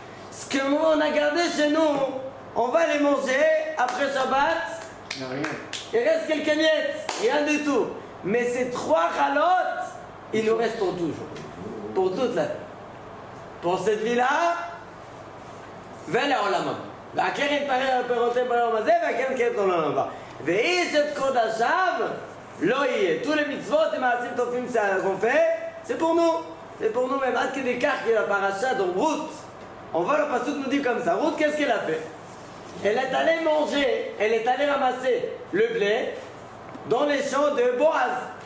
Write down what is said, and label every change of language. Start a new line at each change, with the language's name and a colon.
French: Ce que nous, on a gardé chez nous, on va les manger après Shabbat. Il n'y a rien. Il reste quelques miettes, rien du tout. Mais ces 3 chalotes, il nous reste pour toujours. Pour toute la vie. Pour cette vie-là,
Hebrew: ולעולם הבא. והקרן פירותיהם ביום הזה, והקרן קרן לעולם הבא. ואיש את קודשיו לא יהיה.
French: tous les mitzvot et
Hebrew: מעשים טובים
French: qu'on fait, c'est pour nous. C'est pour nous-mêmes.
Hebrew: עד כדי כך
French: que la paracha dans Ruth, on voit le passouk nous dit comme ça. Ruth, qu'est-ce qu'elle a fait? Elle est allée manger, elle est allée ramasser le blé dans les champs de Boaz.